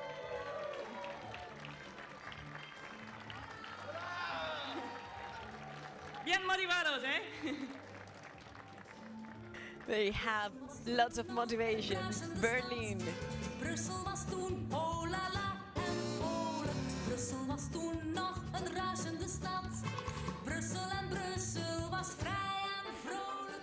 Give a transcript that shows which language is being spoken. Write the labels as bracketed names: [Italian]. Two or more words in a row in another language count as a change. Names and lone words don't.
[Spanish] Bien motivados, ¿eh? [English] They have lots of motivation. Berlin. [Dutch] Brussel was toen, oh la la en Polen. Brussel was toen nog een razende stad. Brussel was vrij en vrolijk.